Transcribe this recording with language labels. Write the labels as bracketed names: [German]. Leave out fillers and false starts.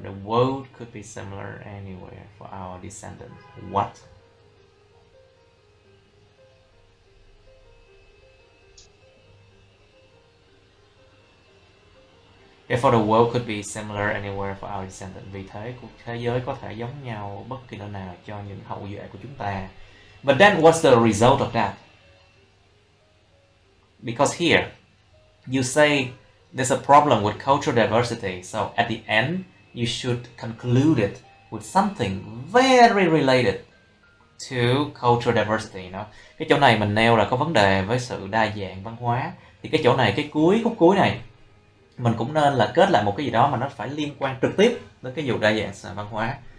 [English] The world could be similar anywhere for our descendants. What? Therefore, the world could be similar anywhere for our descendants. [Vietnamese] Vì thế, cuộc thế giới có thể giống nhau bất kỳ nơi nào cho những hậu duệ của chúng ta. [English] But then, what's the result of that? Because here, you say there's a problem with cultural diversity, so at the end, you should conclude it with something very related to cultural diversity, you know. [Vietnamese] Cái chỗ này mình nêu là có vấn đề với sự đa dạng văn hóa, thì cái chỗ này, cái khúc cuối này mình cũng nên là kết lại một cái gì đó mà nó phải liên quan trực tiếp đến cái vụ đa dạng văn hóa.